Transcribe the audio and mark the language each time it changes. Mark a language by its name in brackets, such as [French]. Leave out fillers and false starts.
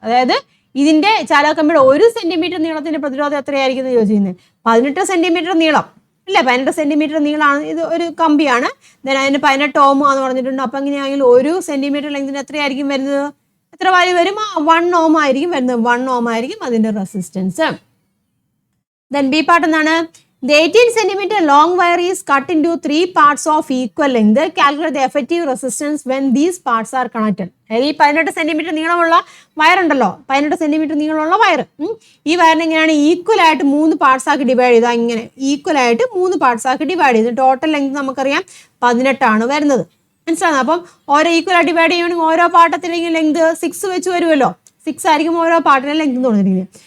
[Malayalam] അതായത് ഇതിന്റെ ചാലക കമ്പിയുടെ 1 സെന്റിമീറ്റർ നീളത്തിന്റെ പ്രതിരോധം എത്രയായിരിക്കും എന്ന് ചോദിച്ചിരുന്നത്? 18 സെന്റിമീറ്റർ നീളം അല്ലേ, 18 സെന്റിമീറ്റർ നീളമാണ്, ഇത് ഒരു കമ്പിയാണ്, അതിന് 18 ohm ആണെന്ന് പറഞ്ഞിട്ടുണ്ട്. അപ്പൊ എങ്ങനെയാണെങ്കിൽ 1 സെന്റിമീറ്റർ ലെങ്തിന് എത്രയായിരിക്കും വരുന്നത്? എത്ര വാല്യൂ വരും? 1 ohm ആയിരിക്കും വരുന്നത്, 1 ohm ആയിരിക്കും അതിന്റെ റെസിസ്റ്റൻസ്. ദെൻ ബി പാർട്ട് എന്താണ്? [English] The 18 centimeter long wire is cut into 3 parts of equal length. Calculate the effective resistance when these parts are connected. [Malayalam] ഈ 18 സെന്റിമീറ്റർ നീളമുള്ള വയർ ഉണ്ടല്ലോ, 18 സെന്റിമീറ്റർ നീളമുള്ള വയർ, ഈ വയറിനെ എങ്ങനെയാണ് ഈക്വൽ ആയിട്ട് 3 പാർട്സ് ആക്കി ഡിവൈഡ് ചെയ്താൽ, ഇങ്ങനെ ഈക്വൽ ആയിട്ട് 3 പാർട്സ് ആക്കി ഡിവൈഡ് ചെയ്ത് ടോട്ടൽ ലെങ്ത് നമുക്കറിയാം 18 ആണ് വരുന്നത്. മനസ്സിലാകുന്നത്? അപ്പം ഓരോ ഈക്വൽ ആയിട്ട് ഡിവൈഡ് ചെയ്യുകയാണെങ്കിൽ ഓരോ പാട്ടത്തിലെങ്കിലും ലെങ്ത് 6 വെച്ച് വരുമല്ലോ, 6 ആയിരിക്കും ഓരോ പാർട്ടിലെ ലെങ്ത് എന്ന് പറഞ്ഞിരിക്കുന്നത്.